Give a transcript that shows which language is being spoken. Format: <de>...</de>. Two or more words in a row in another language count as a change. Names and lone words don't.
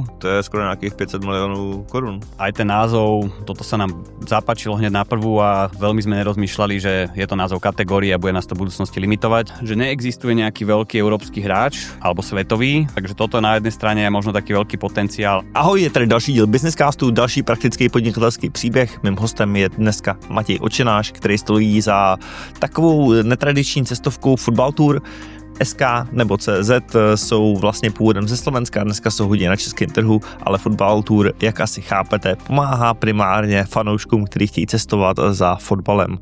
<sk>To je skoro nejakých 500 miliónov korún. Aj ten názov, toto sa nám zapáčilo hneď na prvú a veľmi sme nerozmýšľali, že je to názov kategórie a bude nás to v budúcnosti limitovať. Že neexistuje nejaký veľký európsky hráč alebo svetový, takže toto na jednej strane je možno taký veľký potenciál.</sk> <cs>Ahoj, je tady další díl Businesscastu, další praktický podnikatelský příběh. Mým hostem je dneska Matěj Očenáš, který stojí za takovou netradiční cestovkou Football Tour. SK nebo CZ jsou vlastně původem ze Slovenska, dneska jsou hodně na českém trhu, ale Football Tour, jak asi chápete, pomáhá primárně fanouškům, kteří chtějí cestovat za fotbalem.</cs>